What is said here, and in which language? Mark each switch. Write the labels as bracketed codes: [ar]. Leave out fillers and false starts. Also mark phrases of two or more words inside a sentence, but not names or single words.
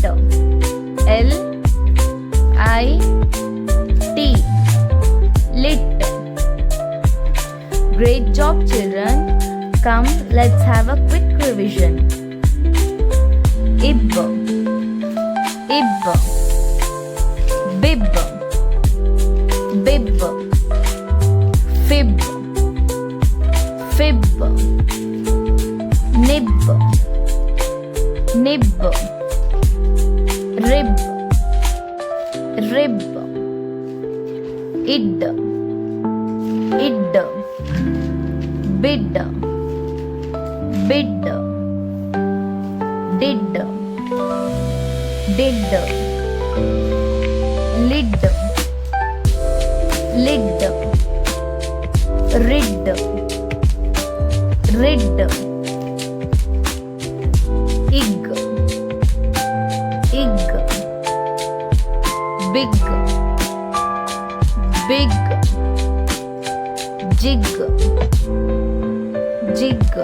[en] L I T, lit. Great job, children. Come, let's have a quick revision. Ib, ib, bib, bib, fib, fib, nib, nib, rib, rib, id, id, bid, bid, did, did, lid, lid, rid, rid, ig, ig, big, big, jig, jig,